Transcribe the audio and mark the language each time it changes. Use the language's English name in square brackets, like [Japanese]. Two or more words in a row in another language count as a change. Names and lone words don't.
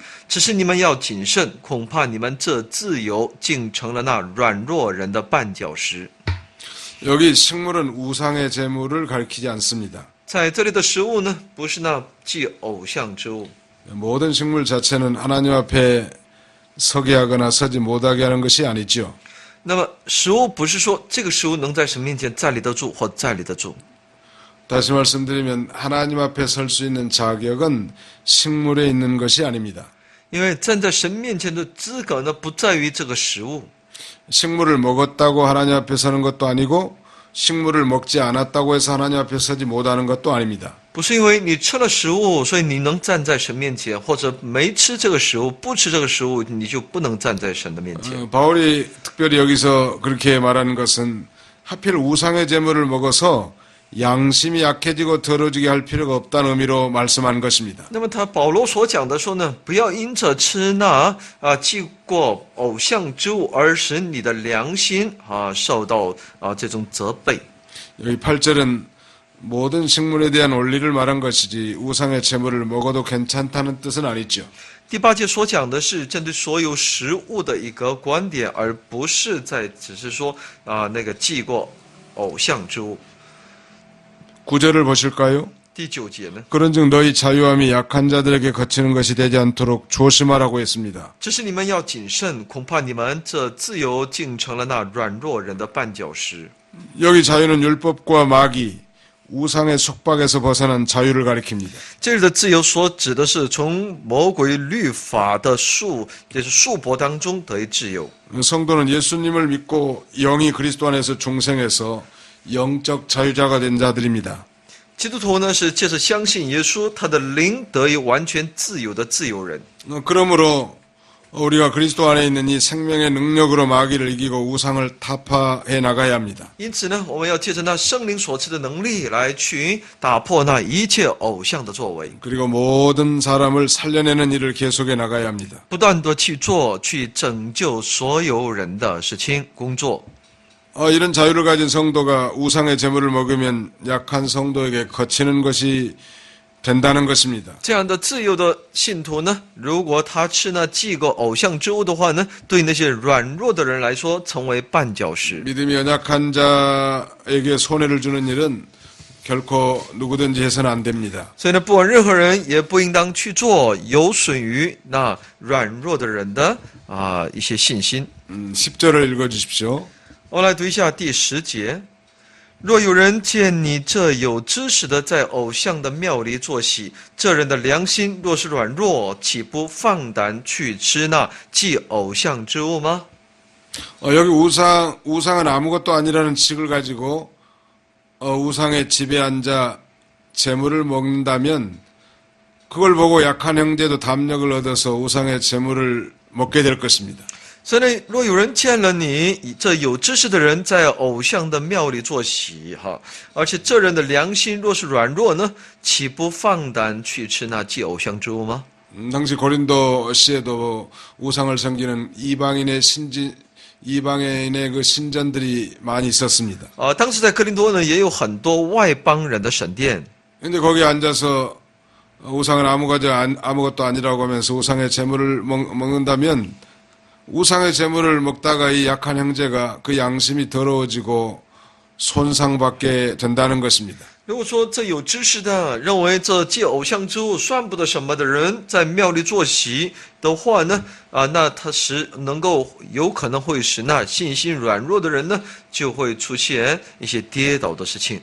[Chinese] 只是你们要谨慎，恐怕你们这自由竟成了那软弱人的绊脚石。 [Korean] 여기 식물은 우상의 제물을 가리키지 않습니다. [Chinese] 在这里的食物呢，不是那祭偶像之物。 [Korean] 모든 식물 자체는 하나님 앞에 서게 하거나 서지 못하게 하는 것이 아니죠. [Chinese] 那么食物不是说这个食物能在神面前站立得住或站立得住。 [Korean] 다시 말씀드리면 하나님 앞에 설 수 있는 자격은 식물에 있는 것이 아닙니다. [Chinese] 因为站在神面前的资格呢，不在于这个食物。 [Korean] 식물을 먹었다고 하나님 앞에 서는 것도 아니고 식물을 먹지 않았다고 해서 하나님 앞에 서지 못하는 것도 아닙니다. [Chinese] 不是因为你吃了食物，所以你能站在神面前，或者没吃这个食物，不吃这个食物，你就不能站在神的面前。 [Korean] 바울이 특별히 여기서 그렇게 말하는 것은 하필 우상의 제물을 먹어서 양심이 약해지고 더러지게 할 필요가 없다는 의미로 말씀한 것입니다. [Chinese] 那么保罗所讲的说呢，不要因着吃那祭过偶像之物而使你的良心受到这种责备。 [Korean] 여기 8절은 모든 식물에 대한 원리를 말한 것이지 우상의 제물을 먹어도 괜찮다는 뜻은 아니죠. [Chinese] 第8节所讲的是针对所有食物的一个观点，而不是只是说那个祭过偶像之物。 [Korean] 9절을 보실까요? [Chinese] 第9节呢？ [Korean] 그런즉 너희 자유함이 약한 자들에게 거치는 것이 되지 않도록 조심하라고 했습니다. [Chinese] 只是你们要谨慎，恐怕你们这自由竟成了那软弱人的绊脚石。 [Korean] 여기 자유는 율법과 마귀, 우상의 속박에서 벗어난 자유를 가리킵니다. [Chinese] 这里的自由所指的是从魔鬼律法的就是束缚当中得以自由。 [Korean] 성도는 예수님을 믿고 영이 그리스도 안에서 중생해서 영적 자유자가 된 자들입니다. [Chinese] 基督徒呢是借着相信耶稣，他的灵得以完全自由的自由人。 [Korean] 그러므로 우리가 그리스도 안에 있는 이 생명의 능력으로 마귀를 이기고 우상을 타파해 나가야 합니다. [Chinese] 因此呢，我们要借着那圣灵所赐的能力来去打破那一切偶像的作为， [Korean] 그리고 모든 사람을 살려내는 일을 계속해 나가야 합니다. [Chinese] 不断的去做，去拯救所有人的事情工作。 [Korean] 이런 자유를 가진 성도가 우상의 제물을 먹으면 약한 성도에게 거치는 것이 된다는 것입니다. [Chinese] 这样的自由的信徒呢，如果他吃那祭过偶像之物的话呢，对那些软弱的人来说，成为绊脚石。 [Korean] 믿음이 연약한 자에게 손해를 주는 일은 결코 누구든지 해서는 안 됩니다. [Chinese] 所以呢，不管任何人也不应当去做有损于那软弱的人的一些信心。 [Korean] 10절을 읽어주십시오. [Chinese] 我来读一下第10节。若有人见你这有知识的在偶像的庙里坐席，这人的良心若是软弱，岂不放胆去吃那祭偶像之物吗？ [Korean] 여기 우상은 아무것도 아니라는 칙을 가지고 우상의 집에 앉아 재물을 먹는다면 그걸 보고 약한 형제도 담력을 얻어서 우상의 재물을 먹게 될 것입니다. [Chinese] 所以，若有人见了你这有知识的人在偶像的庙里坐席，而且这人的良心若是软弱呢，岂不放胆去吃那祭偶像之物吗？ [Korean] 당시 고린도시에도 우상을 섬기는 이방인의 그 신전들이 많이 있었습니다. [Chinese] 当时在哥林多呢，也有很多外邦人的神殿。 [Korean] 근데 거기 앉아서 우상은 아무것도 아니라고 하면서 우상의 재물을 먹는다면 우상의 재물을 먹다가 이 약한 형제가 그 양심이 더러워지고 손상받게 된다는 것입니다. [Chinese] 如果说这有知识的认为这祭偶像之物算不得什么的人在庙里坐席的话呢，那他有可能会使那信心软弱的人呢，就会出现一些跌倒的事情。